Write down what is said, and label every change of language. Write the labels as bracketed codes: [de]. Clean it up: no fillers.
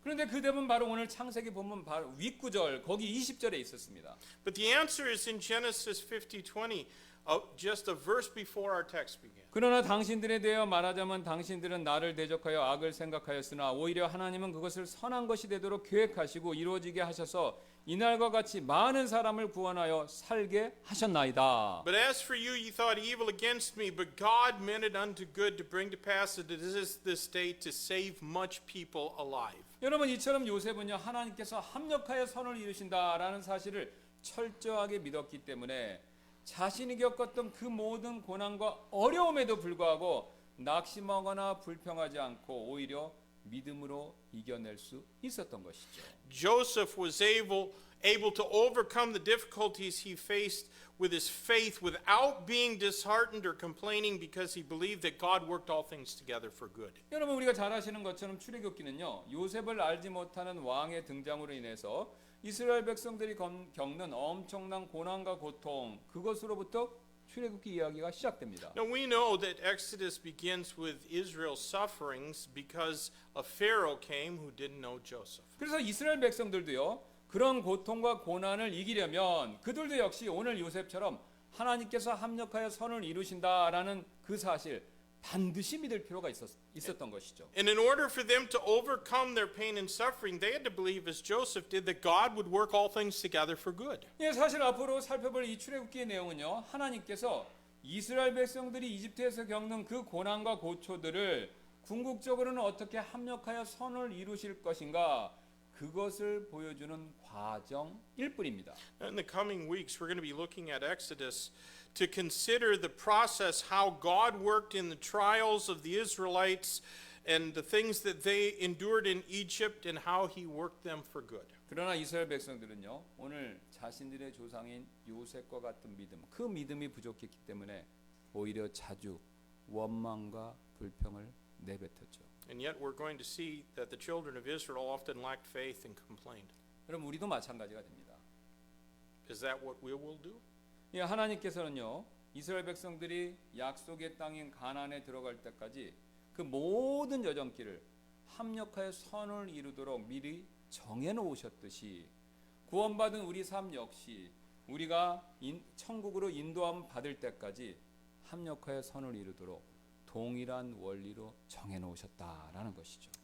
[ko] 그런데 그 답은 바로 오늘 창세기 본문 바로 윗구절 거기 20절에 있었습니다. [en] But the answer is in Genesis 50:20, just a verse before our text began. [ko] 그러나 당신들에 대하여 말하자면 당신들은 나를 대적하여 악을 생각하였으나 오히려 하나님은 그것을 선한 것이 되도록 계획하시고 이루어지게 하셔서 이날과 같이 많은 사람을 구원하여 살게 하셨나이다. [en] But as for you, ye thought evil against me, but God meant it unto good to bring to pass that it is this day to save much people alive. [ko] 여러분 이처럼 요셉은요 하나님께서 합력하여 선을 이루신다라는 사실을 철저하게 믿었기 때문에 자신이 겪었던 그 모든 고난과 어려움에도 불구하고 낙심하거나 불평하지 않고 오히려 믿음으로 이겨낼 수 있었던 것이죠. [en] Joseph was able to overcome the difficulties he faced with his faith without being disheartened or complaining because he believed that God worked all things together for good. [ko] 여러분 우리가 잘 아시는 것처럼 출애굽기는요 요셉을 알지 못하는 왕의 등장으로 인해서 이스라엘 백성들이 겪는 엄청난 고난과 고통 그것으로부터 출애굽기 이야기가 시작됩니다. [en] Now we know that Exodus begins with Israel's sufferings because a Pharaoh came who didn't know Joseph. [ko] 그래서 이스라엘 백성들도요 그런 고통과 고난을 이기려면 그들도 역시 오늘 요셉처럼 하나님께서 합력하여 선을 이루신다라는 그 사실 반드시 믿을 필요가 있었던 것이죠. [en] And in order for them to overcome their pain and suffering, they had to believe, as Joseph did, that God would work all things together for good. [ko] 예, 사실 앞으로 살펴볼 이 출애굽기의 내용은요. 하나님께서 이스라엘 백성들이 이집트에서 겪는 그 고난과 고초들을 궁극적으로는 어떻게 합력하여 선을 이루실 것인가 그것을 보여주는 과정일 뿐입니다. [en] In the coming weeks, we're going to be looking at Exodus to consider the process, how God worked in the trials of the Israelites and the things that they endured in Egypt and how he worked them for good. [ko] 그러나 이스라엘 백성들은요. 오늘 자신들의 조상인 요셉과 같은 믿음, 그 믿음이 부족했기 때문에 오히려 자주 원망과 불평을 내뱉었죠. [en] And yet we're going to see that the children of Israel often lacked faith and complained. [ko] 그럼 우리도 마찬가지가 됩니다. [en] Is that what we will do? [ko] 예, 하나님께서는요 이스라엘 백성들이 약속의 땅인 가나안에 들어갈 때까지 그 모든 여정길을 합력하여 선을 이루도록 미리 정해놓으셨듯이 구원받은 우리 삶 역시 우리가 천국으로 인도함 받을 때까지 합력하여 선을 이루도록 동일한 원리로 정해놓으셨다라는 것이죠.